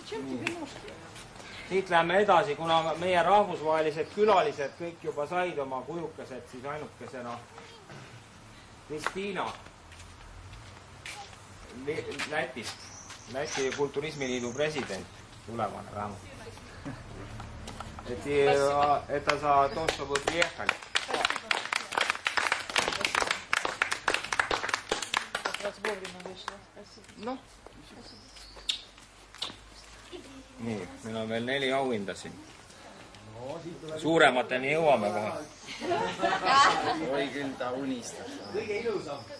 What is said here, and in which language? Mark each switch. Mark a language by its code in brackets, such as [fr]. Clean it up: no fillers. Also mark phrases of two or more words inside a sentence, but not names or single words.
[et] Siit läheme edasi, kuna meie rahvusvahelised külalised kõik juba said oma kujukesed, siis ainukesena Kristiina Lätist, Läti Kulturismiliidu president, tulevane vähemalt. [ru] Это за то, что вы приехали. [et] No. Nii, meil on veel 4 auhinda siin. Suuremateni jõuame kohe. Oi küll, ta unistab. Kõige ilusam.